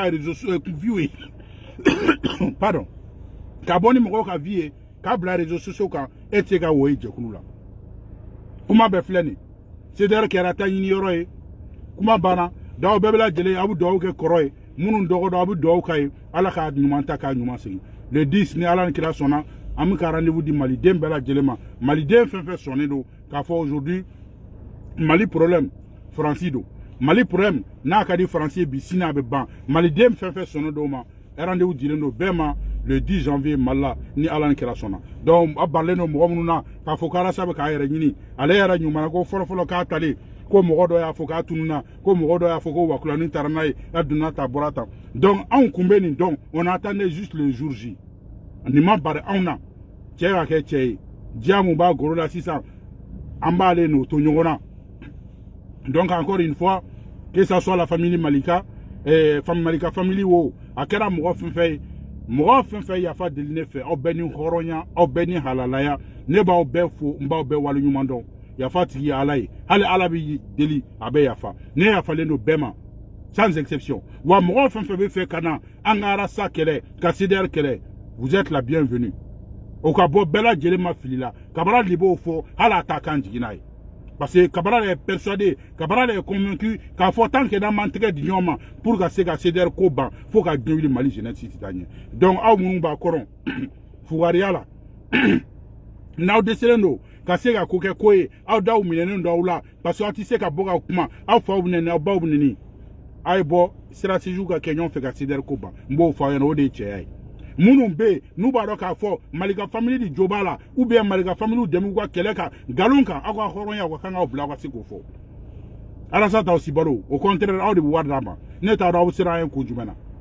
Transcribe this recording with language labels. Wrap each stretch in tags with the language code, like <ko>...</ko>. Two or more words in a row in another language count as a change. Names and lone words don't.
<bm>réseau view ye pardon ka bɔ ni mɔgɔw ka vie ye k'a bila</bm> <fr>réseaux sociaux</fr> <bm>kan e tɛ se ka wo ye jɛkulu la kuma bɛɛ filɛ nin CDR kɛra ta ɲini yɔrɔ ye kuma banna daw bɛɛ bɛ lajɛlen a bɛ dugawu kɛ kɔrɔ ye minnu dɔgɔdɔ a bɛ dugawu k'a ye ala k'a ɲuman ta k'a ɲuman segin le 10 ni ala ni kira sɔnna an bɛ ka rendez-vous di maliden bɛɛ lajɛlen ma maliden fɛn fɛn sɔnnen don k'a fɔ aujourd'hui Mali problème Faransi don Mali problème n'a ka di Faransi bi sini a bɛ ban maliden fɛn fɛn sɔnnen don ma rendez-vous dilen don bɛɛ ma</bm> <fr>le 10 janvier</fr> <bm>Mali la ni ala ni kira sɔnna donc a barilen don mɔgɔ minnu na k'a fɔ ko RASA bɛ k'a yɛrɛ ɲini ale yɛrɛ ɲuman ko fɔlɔfɔlɔ k'a talen ko mɔgɔ dɔ y'a fɔ k'a tununa ko mɔgɔ dɔ y'a fɔ ko wakulani taara n'a ye a donna ta bɔra tan donc anw kun bɛ nin dɔn</bm> <fr>on attendait juste le jour J</fr> <bm>nin ma bari anw na cɛ ka kɛ cɛ ye diya mun b'a golo la sisan an b'ale n'o to ɲɔgɔn na donc</bm> <fr>encore une fois que ça soit la famille</fr> <bm>Malika Malika famille wo a kɛra mɔgɔ fɛn fɛn ye mɔgɔ fɛn fɛn yafa deli ne fɛ aw bɛɛ ni hɔrɔnya aw bɛɛ ni halalaya ne b'aw bɛɛ fo n b'aw bɛɛ waleɲuman dɔn yafa tigi ye Ala ye hali Ala bɛ deli a bɛ yafa ne yafalen don bɛɛ ma</bm> <fr>sans exception</fr> <bm>wa mɔgɔ fɛn fɛn bɛ fɛ ka na an ka arasa kɛlɛ ka CDR kɛlɛ</bm> <fr>vous êtes la bienvenue</fr> <bm>o ka bɔ bɛɛ lajɛlen ma fili la Kabara de b'o fɔ hali a t'a kan jiginna ye</bm> <fr>parce que Kabara est persuadé Kabara est convaincu</fr> <bm>k'a fɔ</bm> <fr>tant que</fr> <bm>n'an m'an tɛgɛ di ɲɔgɔn ma pour ka se ka CDR ko ban fo ka den wuli Mali jeunesse si t'a ɲɛ donc aw minnu b'a kɔrɔ fugariya la n'aw dɛsɛlen don ka se ka ko kɛ ko ye aw daw minɛnen don aw la</bm> <fr>parce que</fr> <bm>aw tɛ se ka bɔ ka kuma aw faw bɛ nɛni aw baw bɛ nɛni a ye bɔ sira sijuw ka kɛ ɲɔgɔn fɛ ka CDR ko ban n b'o fɔ aw ɲɛna o de ye cɛya ye minnu bɛ yen n'u b'a dɔn k'a fɔ Malika famille de jo b'a la</bm> <fr>ou bien</fr> <bm>Malika famille dɛmɛ u ka kɛlɛ kan nkalon kan aw ka hɔrɔnya aw ka kan k'aw bila aw ka se k'o fɔ Alasa t'aw si balo</bm> <fr>au contraire</fr> <bm>aw de bɛ wari d'a ma ne t'a dɔn aw sera an ye kun jumɛn na</bm>